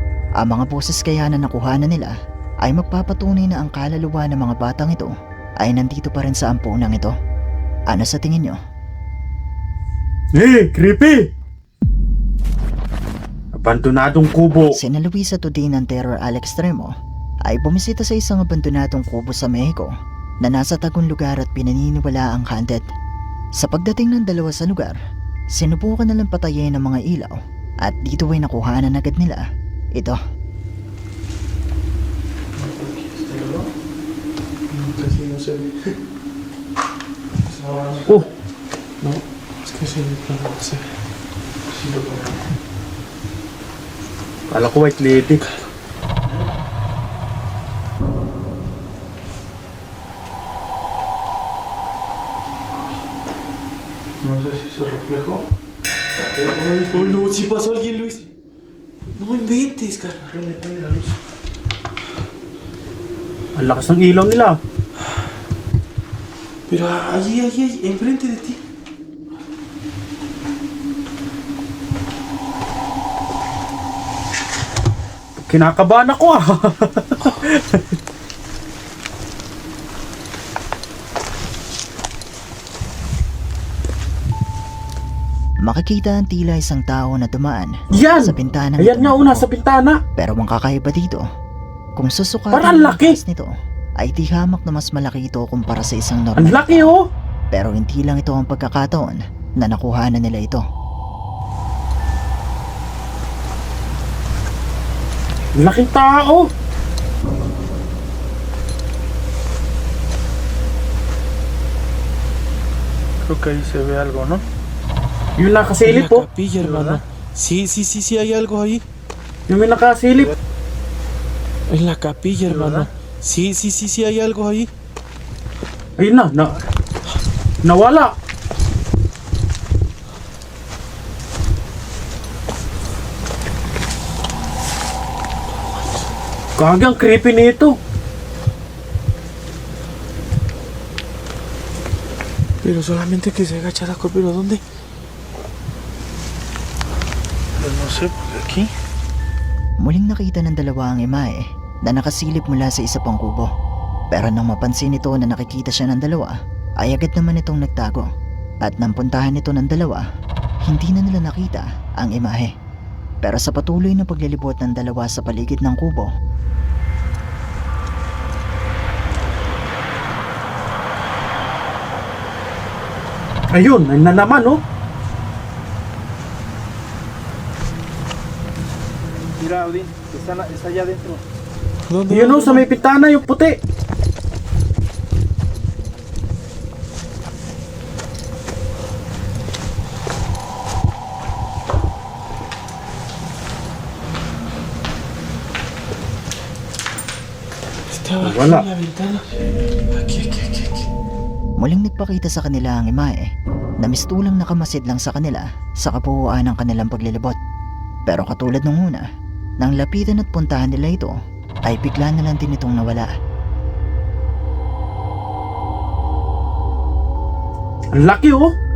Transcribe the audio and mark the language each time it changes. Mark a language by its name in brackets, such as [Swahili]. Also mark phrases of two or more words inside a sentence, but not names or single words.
[Filipino] Ang mga boses kaya na nakuhanan nila ay magpapatunay na ang kaluluwa ng mga batang ito ay nandito pa rin sa ampunang ito. Ano sa tingin nyo? Creepy! Abandonadong kubo. Sina Luisa today ng terror al extremo ay bumisita sa isang abandonadong kubo sa Mexico na nasa tagong lugar at pinaniniwala ang haunted. Sa pagdating ng dalawa sa lugar, sinubukan na lang patayin ang mga ilaw at dito ay nakuhanan agad nila ito. [Spanish] Casi no se ve. Oh, No, es que se ve, pero no se ve. Sí lo veo. [Filipino] kala ko [English] white lady. [Spanish] No sé si se reflejó. Oh no, si pasó alguien, Luis. No inventes, carnal. Prende la luz. [Filipino] Ang lakas ng ilaw nila. [Spanish] Pero allí, enfrente de ti. [Filipino] Kinakabahan ako ah. Makikita ang tila isang tao na dumaan Yan! sa bintana. Ayan nga una sa bintana. Pero ang kakaiba dito, kung susukatin Parang ang laki. taas nito, ay di hamak na mas malaki ito kumpara sa isang normal. Ang laki oh. Pero hindi lang ito ang pagkakataon na nakuhanan nila ito. Ang laking tao. [Spanish] Creo que ahí se ve algo, ¿no? [Filipino] Yung nakasilip [Spanish] En la oh. capilla, hermano. Sí, hay algo ahí. [Filipino] Yung may nakasilip. [Spanish] En la capilla, hermano. Sí, hay algo ahí. [Filipino] Ayun na. Nawala. Kagang creepy nito. [Spanish] Pero solamente que se agacha la cor, ¿pero dónde? Pues no sé, porque aquí. [Filipino] Muling nakita ng dalawa ang imahe na nakasilip mula sa isa pang kubo. Pero nang mapansin nito na nakikita siya ng dalawa, ay agad naman itong nagtago. At nang puntahan ito ng dalawa, hindi na nila nakita ang imahe. Pero sa patuloy na paglilibot ng dalawa sa paligid ng kubo, Ayun, ayun na naman oh. [Spanish] Mira, Odín, está allá adentro. ¿Dónde? [Filipino] Yun oh, sa may pitana yung puti. [Spanish] Estaba aquí [Filipino] Wala. [Spanish] en la ventana. Aquí. [Filipino] muling nagpakita sa kanila ang imahe na mistulang nakamasid lang sa kanila sa kabuuan ng kanilang paglilibot. Pero katulad nung una, nang lapitan at puntahan nila ito, ay bigla na lang din itong nawala. Ang laki oh.